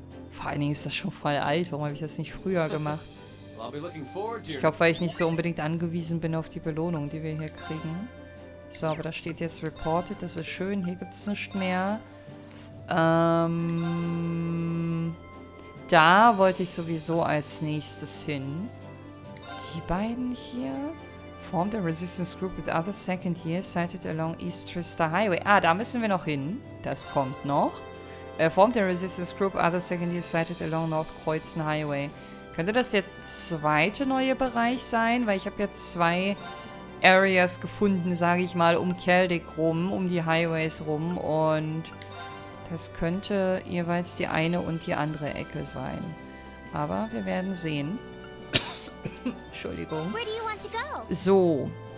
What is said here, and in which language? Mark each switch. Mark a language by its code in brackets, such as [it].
[de] Vor allen Dingen ist das schon voll alt. Warum habe ich das nicht früher gemacht? Ich glaube, weil ich nicht so unbedingt angewiesen bin auf die Belohnung, die wir hier kriegen. So, aber da steht jetzt reported. Das ist schön. Hier gibt es nichts mehr. Da wollte ich sowieso als nächstes hin. Die beiden hier. [en] Formed a resistance group with other second years sighted along East Trista Highway. [de] Ah, da müssen wir noch hin. Das kommt noch. [en] Formed a resistance group other second years sighted along North Kreuzen Highway. [de] Könnte das der zweite neue Bereich sein? Weil ich habe jetzt 2 Areas gefunden, sage ich mal, um Keldic rum, um die Highways rum. Und das könnte jeweils die eine und die andere Ecke sein. Aber wir werden sehen. Entschuldigung. So.